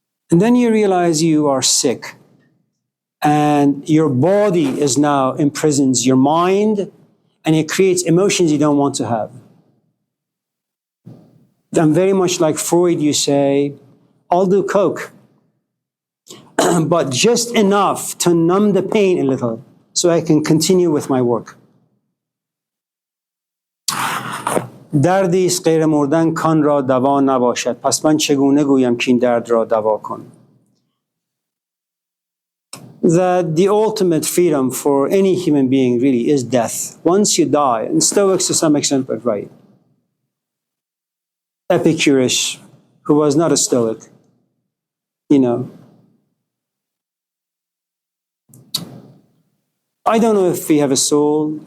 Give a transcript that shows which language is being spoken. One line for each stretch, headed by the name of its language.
English: And then you realize you are sick and your body is now imprisons your mind and it creates emotions you don't want to have. I'm very much like Freud. You say, I'll do coke, but just enough to numb the pain a little so I can continue with my work.
Persian: دردی است غیر مردن کان را دوا نباشد پس من چگونه گویم که این درد را دوا کن.
English: That the ultimate freedom for any human being really is death. Once you die, and Stoics to some extent were right. Epicurus, who was not a Stoic, I don't know if we have a soul.